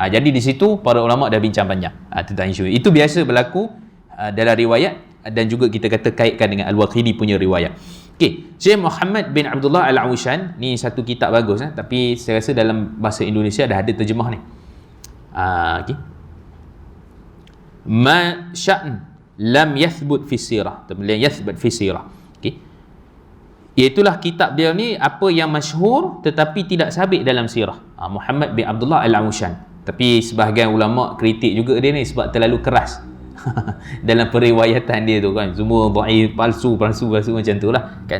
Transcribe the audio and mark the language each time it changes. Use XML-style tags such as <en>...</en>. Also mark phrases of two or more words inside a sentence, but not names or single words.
<ms>Jadi di situ para ulama dah bincang panjang tentang isu. Itu biasa berlaku dalam riwayat, dan juga kita kata kaitkan dengan Al-Waqidi punya riwayat. Okey, Syekh Muhammad bin Abdullah Al-Awshan ni satu kitab bagus, tapi saya rasa dalam bahasa Indonesia dah ada terjemah ni. Okey.</ms> <ar>Ma sya'n lam yathbut fi sirah, lam yathbut fi sirah.</ar> <ms>Okey. Iaitulah kitab dia ni, apa yang masyhur tetapi tidak sabit dalam sirah. Muhammad bin Abdullah Al-Awshan. Tapi sebahagian ulama kritik juga dia ni sebab terlalu keras dalam periwayatan dia tu kan, semua dhaif, palsu macam tu lah kan.</ms>